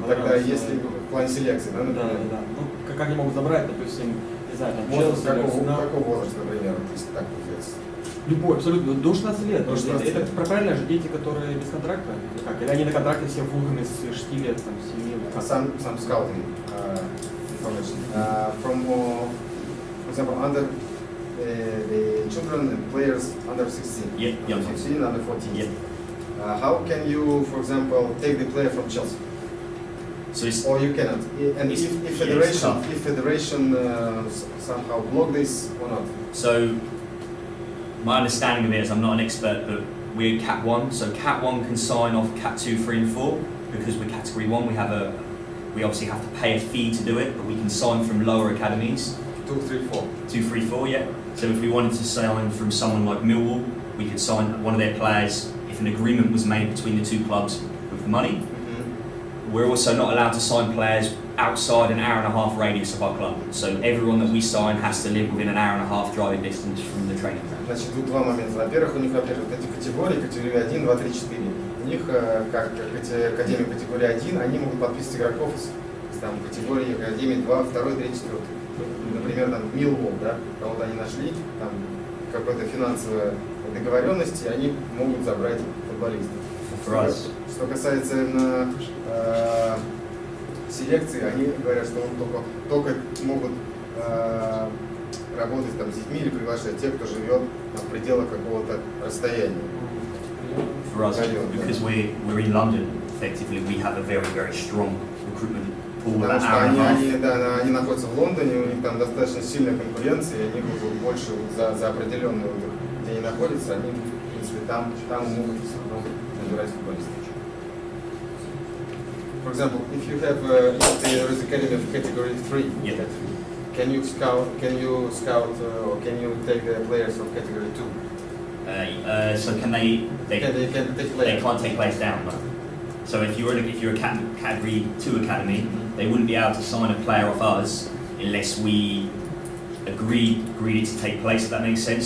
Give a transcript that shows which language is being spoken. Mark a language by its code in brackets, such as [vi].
[ru] тогда если в плане селекции, да, например? Да. Ну, как они могут забрать, допустим, не знаю, там, Возраст, Челси, Арсенал. какого возраста, например, если так взять? Любой, абсолютно, до 16 лет. До 16 лет. Это правильно же дети, которые без контракта? Или как? Или они на контракте все Фулхэме с 6 лет, там, 7 лет? [en] Some scouting information. For example, under the children and players under 16, Yeah, young 15, under 14. Yeah. How can you, for example, take the player from Chelsea? So it's Or you cannot. And It's- if yeah, it's federation somehow block this or not? So, my understanding of it is, I'm not an expert, but we're Cat 1, so Cat 1 can sign off Cat 2, 3 and 4, because we're Category 1, we obviously have to pay a fee to do it, but we can sign from lower academies, 2, 3, 4. 2, 3, 4, yeah. So if we wanted to sign from someone like Millwall, we could sign one of their players if an agreement was made between the two clubs with the money. We're also not allowed to sign players outside an hour and a half radius of our club. So everyone that we sign has to live within an hour and a half driving distance from the training ground. [ru] Значит, тут два момента. Во-первых, у них, во-первых, вот эти категории 1, 2, 3, 4. У них, как академия категории 1, они могут подписывать игроков из там, категории академии 2, 2, 3, 4. Например, там Millwall, да, кого-то они нашли, там какой-то финансовой договоренности, они могут забрать футболистов. Что касается именно селекции, они говорят, что только могут работать там, с детьми или приглашать тех, кто живет в пределах какого-то расстояния. [en] For us, because we're in London, effectively, we have a very, very strong recruitment pool. [ru] Потому что они находятся в Лондоне, у них там достаточно сильная конкуренция, и они будут больше за определенную, где они находятся, они, в принципе, там могут набирать футболистов. [en] For example, if you have there is academy of category 3, Yeah. can you scout or can you take the players of category 2? So can they Can they take they players? can't take players down, no. So if you're a category 2 academy, they wouldn't be able to sign a player off us unless we agreed it to take place, if that makes sense.